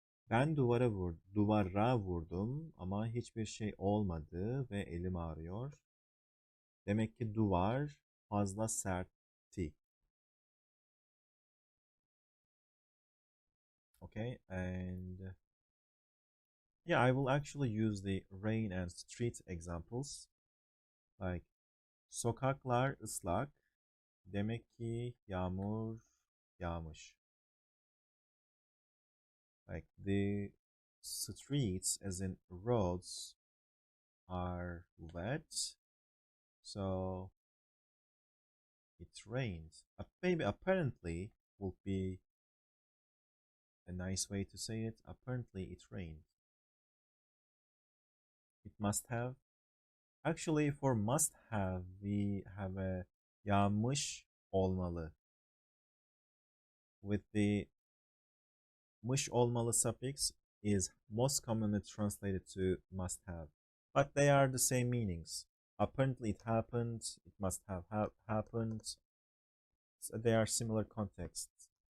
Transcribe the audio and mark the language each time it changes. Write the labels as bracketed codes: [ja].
[tr] Ben duvara vurdum ama hiçbir şey olmadı ve elim ağrıyor. Demek ki duvar fazla sertti. [en] Okay, and yeah, I will actually use the rain and street examples. [tr] Like sokaklar ıslak. Demek ki yağmur yağmış. [en] Like the streets, as in roads, are wet, so it rained. Maybe apparently would be a nice way to say it. Apparently it rained. It must have. Actually, for must have, we have a yağmış olmalı. With the mış olmalı suffix, is most commonly translated to must have, but they are the same meanings. Apparently it happened, it must have happened, so they are similar contexts.